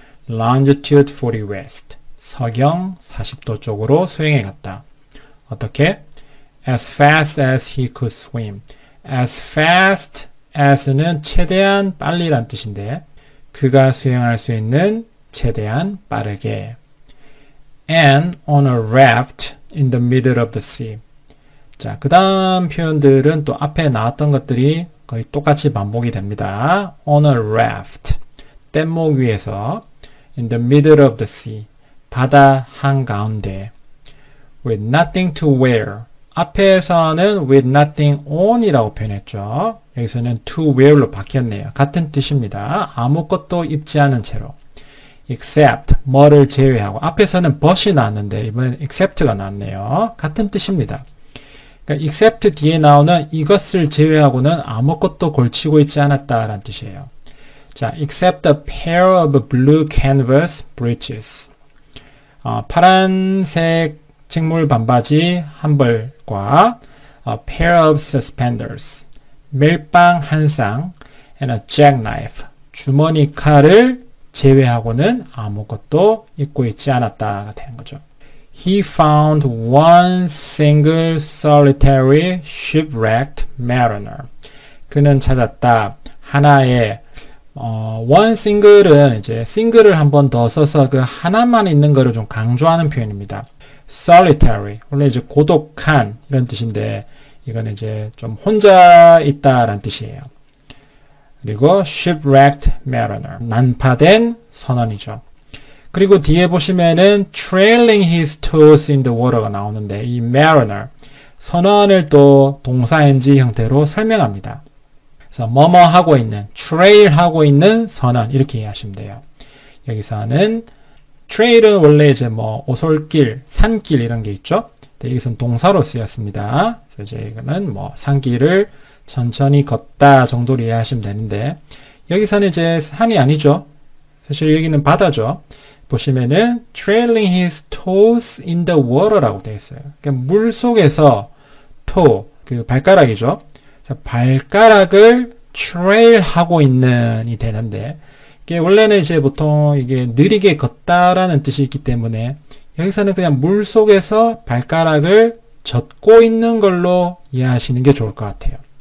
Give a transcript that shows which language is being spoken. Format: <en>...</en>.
<en>longitude 40 west,</en> <ko>서경 40도 쪽으로 수영해 갔다. 어떻게?</ko> <en>as fast as he could swim. as fast as</en> <ko>는 최대한 빨리란 뜻인데 그가 수영할 수 있는 최대한 빠르게.</ko> <en>and on a raft in the middle of the sea.</en> <ko>자, 그 다음 표현들은 또 앞에 나왔던 것들이 거의 똑같이 반복이 됩니다.</ko> <en>on a raft,</en> <ko>뗏목 위에서,</ko> <en>in the middle of the sea,</en> <ko>바다 한가운데,</ko> <en>with nothing to wear.</en> <ko>앞에서는</ko> <en>with nothing on</en> <ko>이라고 표현했죠. 여기서는 to wear로 바뀌었네요. 같은 뜻입니다. 아무것도 입지 않은 채로. except, 뭐를 제외하고. 앞에서는 but이 나왔는데 이번엔 except가 나왔네요. 같은 뜻입니다. 그러니까 except 뒤에 나오는 이것을 제외하고는 아무것도 걸치고 있지 않았다라는 뜻이에요.</ko> <en>자, except a pair of blue canvas breeches.</en> <ko>파란색 직물 반바지 한 벌과</ko> <en>a pair of suspenders,</en> <ko>멜빵 한 쌍,</ko> <en>and a jackknife,</en> <ko>주머니 칼을 제외하고는 아무것도 입고 있지 않았다가 되는 거죠.</ko> <en>He found one single solitary shipwrecked mariner.</en> <ko>그는 찾았다. 하나의</ko> <en>one single</en> <ko>은 이제 single을 한 번 더 써서 그 하나만 있는 거를 좀 강조하는 표현입니다. solitary, 원래 이제 고독한 이런 뜻인데 이거는 이제 좀 혼자 있다라는 뜻이에요. 그리고</ko> <en>shipwrecked mariner,</en> <ko>난파된 선원이죠. 그리고 뒤에 보시면은</ko> <en>trailing his toes in the water</en> <ko>가 나오는데 이 mariner, 선원을 또 동사 NG 형태로 설명합니다. 그래서 뭐뭐 하고 있는, trail 하고 있는 선원 이렇게 이해하시면 돼요. 여기서는 trail은 원래 이제 뭐 오솔길, 산길 이런 게 있죠. 여기서는 동사로 쓰였습니다. 그래서 이제 이거는 뭐 산길을 천천히 걷다 정도로 이해하시면 되는데 여기서는 이제 산이 아니죠. 사실 여기는 바다죠. 보시면은</ko> <en>trailing his toes in the water</en> <ko>라고 되어 있어요. 그러니까 물 속에서 toe, 그 발가락이죠. 발가락을 trail 하고 있는이 되는데 이게 원래는 이제 보통 이게 느리게 걷다라는 뜻이 있기 때문에 여기서는 그냥 물 속에서 발가락을 젓고 있는 걸로 이해하시는 게 좋을 것 같아요.</ko>